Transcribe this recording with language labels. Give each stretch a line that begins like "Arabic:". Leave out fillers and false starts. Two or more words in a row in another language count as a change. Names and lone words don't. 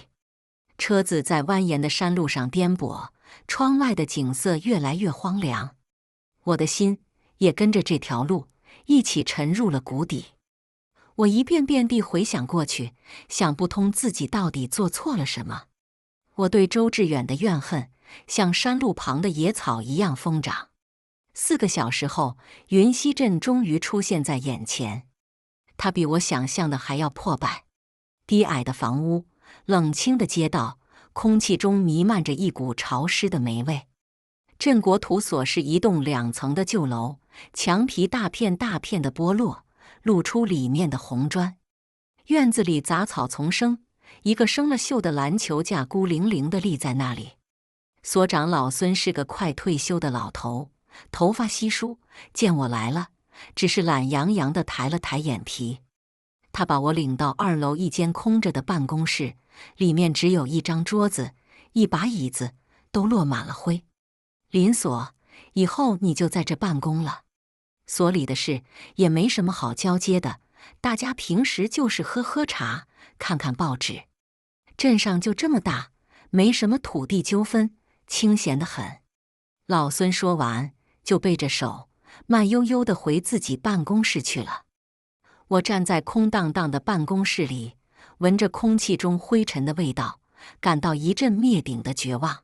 Chinese: 車子在蜿蜒的山路上顛簸，窗外的景色越來越荒涼。我的心也跟着這條路一起沉入了谷底。我一遍遍地回想過去，想不通自己到底做錯了什麼。我對周志遠的怨恨像山路旁的野草一樣瘋長。4個小時後，雲溪鎮終於出現在眼前。它比我想象的還要破敗。低矮的房屋，冷清的街道，空氣中彌漫着一股潮濕的霉味。鎮國土所是一棟2層的舊樓，牆皮大片大片的剝落，露出裡面的紅磚。院子裡雜草叢生，一個生了鏽的籃球架孤零零地立在那裡。所長老孫是個快退休的老頭，頭髮稀疏，見我來了，只是懶洋洋地抬了抬眼皮。他把我領到2樓一間空着的辦公室，裡面只有一張桌子，一把椅子，都落滿了灰。林所，以後你就在這辦公了。所裡的事也沒什麼好交接的，大家平時就是喝喝茶，看看報紙。鎮上就這麼大，沒什麼土地糾紛，清閒得很。老孫說完，就背着手，慢悠悠地回自己辦公室去了。我站在空蕩蕩的辦公室裡，聞着空氣中灰塵的味道，感到一陣滅頂的絕望。